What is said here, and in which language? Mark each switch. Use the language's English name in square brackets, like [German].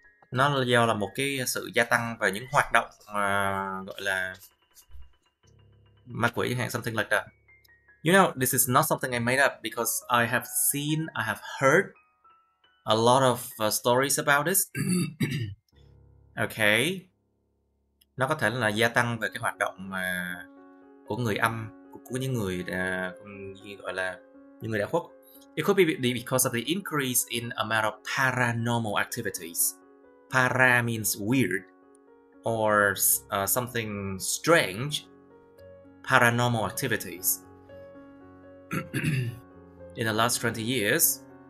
[Vietnamese] Nó là do là một cái sự gia tăng về những hoạt động gọi là ma quỷ chẳng hạn, [English] something like that. You know, this is not something I made up because I have heard a lot of stories about this. Okay. [Vietnamese] Nó có thể là gia tăng về cái hoạt động mà của người âm, của những người gọi là những người đã khuất. [English] It could be because of the increase in amount of paranormal activities. Para means weird or something strange. Paranormal activities in the last 20 years.